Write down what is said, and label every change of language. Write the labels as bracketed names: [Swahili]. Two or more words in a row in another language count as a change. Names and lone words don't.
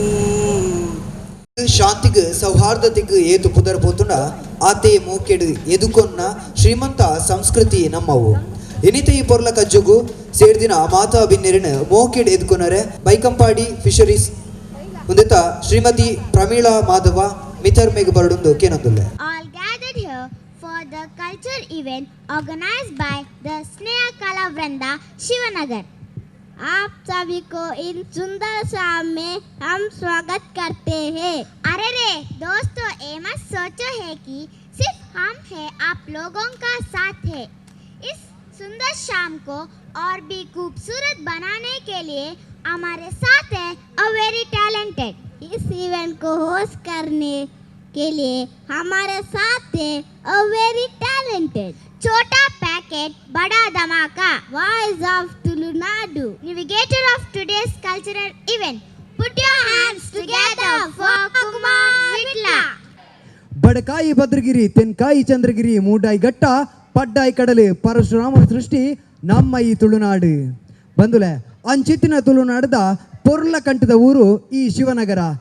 [Tulu] ಶಾಂತಿಗೆ ಸೌಹಾರ್ದತೆಗೆ ಏತು ಪುದರ್ ಪೋತುಂಡ ಆತೆ ಮೋಕೆಡು ಎದುಕೊನ್ನ ಶ್ರೀಮಂತ ಸಂಸ್ಕೃತಿ ನಮ್ಮವು ಎನಿತೆ ಈ ಪೊರ್ಲ ಕಜ್ಜುಗು ಸೇರ್ದಿನ ಮಾತಾ ಬಿನ್ನೆರಿನ ಮೋಕೆಡು ಎದುಕೊನರೆ ಬೈಕಂಪಾಡಿ ಫಿಶರೀಸ್ ಮುಂದೆತ ಶ್ರೀಮತಿ ಪ್ರಮೀಳಾ ಮಾಧವ ಮಿಥರ್ ಮೇಘ ಬರಡುಂದು ಕೇನೊಂದುಲ್ಲೆ. [English] All gathered here for the culture event organized by the Sneha Kala Vranda Shivanagar. [Hindi] आप सभी को इन सुंदर शाम में हम स्वागत करते हैं. अरे रे दोस्तों, ये मत सोचो है कि सिर्फ हम हैं आप लोगों का साथ है. इस सुंदर शाम को और भी खूबसूरत बनाने के लिए हमारे साथ है [English] a very talented. [Hindi] इस इवेंट को होस्ट करने के लिए हमारे साथ है [English] a very talented. [Hindi] छोटा पैकेट बड़ा धमाका, [English] Voice of Tulunadu, navigator of today's cultural event. Put your hands together for Kumar Vitla. [Tulu] ಬಡಕಾಯಿ ಭದ್ರಗಿರಿ ತೆನ್ಕಾಯಿ ಚಂದ್ರಗಿರಿ ಮೂಡಾಯಿ ಘಟ್ಟ ಪಡ್ಡಾಯಿ ಕಡಲು ಪರಶುರಾಮ ಸೃಷ್ಟಿ ನಮ್ಮ ಈ ತುಳುನಾಡು ಬಂದುಲೆ ಅಂಚಿತ್ತಿನ ತುಳುನಾಡದ ಪೊರ್ಲ ಕಂಠದ ಊರು ಈ ಶಿವನಗರ.